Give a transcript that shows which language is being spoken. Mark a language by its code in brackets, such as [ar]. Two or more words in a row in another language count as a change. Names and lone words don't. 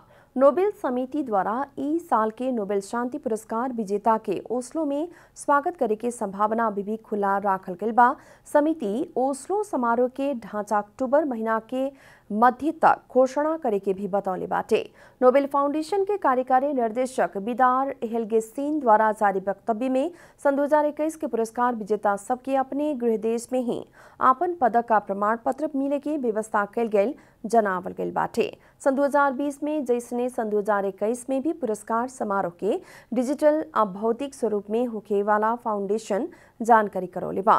[bho] नोबेल समिति द्वारा ई साल के नोबेल शांति पुरस्कार विजेता के ओस्लो में स्वागत करे के संभावना अभी भी खुला राखल गेल बा। समिति ओस्लो समारोह के ढांचा अक्टूबर महीना के मध्य तक घोषणा करे के भी बतौले बाटे। नोबेल फाउंडेशन के कार्यकारी निर्देशक बिदार हेल्गेसिन द्वारा जारी वक्तव्य में सन 2021 के पुरस्कार विजेता सबके अपने गृह देश में ही आपन पदक का प्रमाण पत्र मिले की व्यवस्था कल गेल जनावल गेल बाटे। सन 2020 में जैसने सन 2021 में भी पुरस्कार समारोह के डिजिटल भौतिक स्वरूप में होखे वाला फाउंडेशन जानकारी करौले बा।